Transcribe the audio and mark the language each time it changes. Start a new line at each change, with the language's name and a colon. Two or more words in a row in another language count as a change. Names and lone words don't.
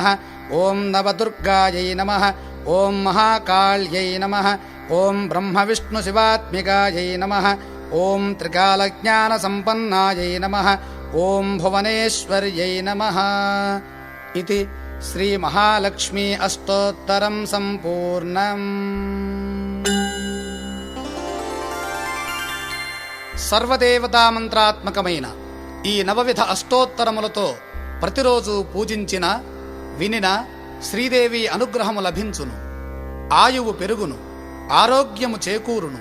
Sanskrit: ॐ नवदुर्गायै नमः। ॐ महाकाल्यै नमः। ॐ ब्रह्मविष्णुशिवात्मिकायै नमः। ॐ त्रिकालज्ञानसम्पन्नायै नमः। ॐ भुवनेश्वर्यै नमः। इति श्रीमहालक्ष्मी अष्टोत्तरं सम्पूर्णम्।
Telugu: సర్వదేవతామంత్రాత్మకమైన ఈ నవవిధ అష్టోత్తరములతో ప్రతిరోజు పూజించిన వినిన శ్రీదేవి అనుగ్రహము లభించును. ఆయువు పెరుగును. ఆరోగ్యము చేకూరును.